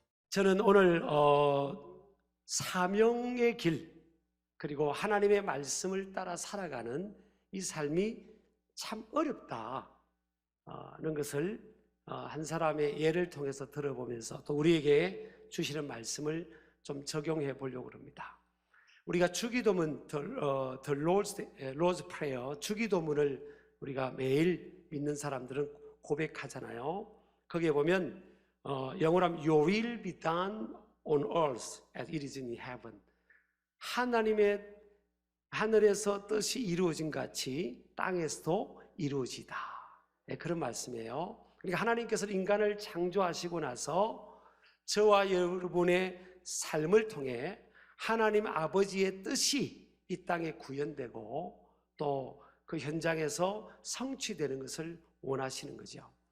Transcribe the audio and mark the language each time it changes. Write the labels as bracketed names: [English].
[Korean] 저는 오늘 사명의 길, 그리고 하나님의 말씀을 따라 살아가는 이 삶이 참 어렵다는 것을 한 사람의 예를 통해서 들어보면서 또 우리에게 주시는 말씀을 좀 적용해 보려고 합니다. 우리가 주기도문, The Lord's Prayer, 주기도문을 우리가 매일 믿는 사람들은 고백하잖아요. 거기에 보면 영어로 하면 [English] Your will be done on earth as it is in heaven. [Korean] 하나님의 하늘에서 뜻이 이루어진 같이 땅에서도 이루어지다. 네, 그런 말씀이에요. 그러니까 하나님께서 인간을 창조하시고 나서 저와 여러분의 삶을 통해 하나님 아버지의 뜻이 이 땅에 구현되고 또 그 현장에서 성취되는 것을 원하시는 거죠.